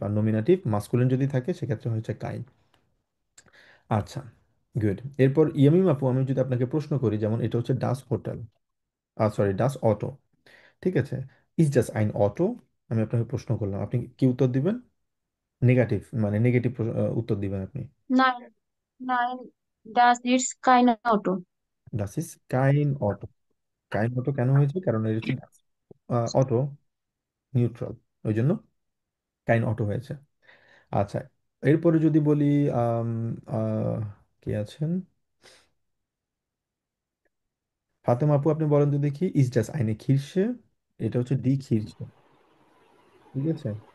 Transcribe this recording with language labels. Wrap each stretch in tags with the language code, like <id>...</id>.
<bn>আর nominative masculine যদি থাকে সেক্ষেত্রে হচ্ছে কাইন। আচ্ছা, গুড। এরপর ইয়ামিম আপু, আমি যদি আপনাকে প্রশ্ন করি, যেমন এটা হচ্ছে ডাস হোটেল, সরি ডাস অটো, ঠিক আছে,</bn> <de>ইজ জাস্ট আইন অটো,</de> <bn>আমি আপনাকে প্রশ্ন করলাম, আপনি কি উত্তর দিবেন? নেগেটিভ, মানে নেগেটিভ উত্তর দিবেন আপনি।</bn> <de>Nein, nein, das ist kein Auto. ডাস ইজ কাইন অটো।</de> <bn>কাইন অটো কেন হয়েছে? কারণ এটা হচ্ছে অটো নিউট্রাল, ওই জন্য কাইন অটো হয়েছে। আচ্ছা, এরপরে যদি বলি আম, আহ, কে আছেন, ফাতেমা আপু, আপনি বলেন তো দেখি,</bn> <de>ইজ জাস্ট আইনে খিরশে,</de> <bn>এটা হচ্ছে ডি খিরশে, ঠিক আছে।</bn>